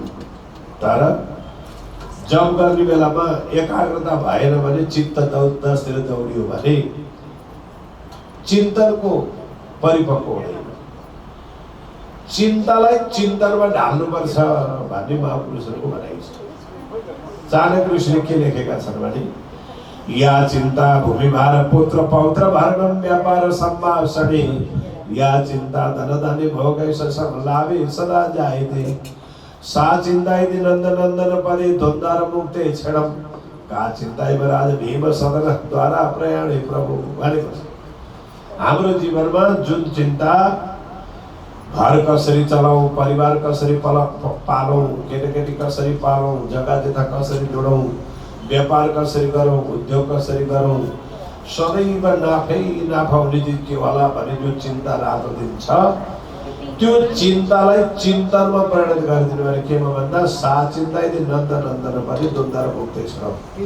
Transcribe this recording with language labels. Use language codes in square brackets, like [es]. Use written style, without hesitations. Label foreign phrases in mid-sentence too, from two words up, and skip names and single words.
[ne] तर जप गर्ने बेलामा एकाग्रता भएन भने, चित्त दसतिर दौडियो भने चिन्तनको परिपक्व हुँदैन। चिन्तालाई चिन्तनमा ढाल्नुपर्छ भन्ने महापुरुषहरूको भनाइ छ। चाणक्य ऋषिले के लेखेका छन् भने, [sa] या चिन्ता भूमिभार पुत्र पौत्र भरणम व्यापार सम्भाषणे, या चिन्ता धन धान्य भोगैष लाभे सदा जायते, सा चिन्तायति नन्द नन्दन पदे द्वन्द्वार मुक्ते क्षणम, का चिन्तायमराज भीम सदन द्वारा प्रयाणे प्रभु [ne] भनेको छ। हाम्रो जीवनमा जुन चिन्ता, घर कसरी चलाउँ, परिवार कसरी पालौँ, केटाकेटी कसरी पालौँ, जग्गा जता कसरी जोडौँ, व्यापार कसरी गरौँ, उद्योग कसरी गरौँ, सदैव नाफै नाफा हुने दिन के होला भन्ने जो चिन्ता रातो दिन छ, त्यो चिन्तालाई चिन्तनमा परिणत गरिदिनु भने केमा भन्दा, [sa] सा चिन्तायति नन्द नन्दन पनि द्वन्द्वार मुक्ते [ne] छ।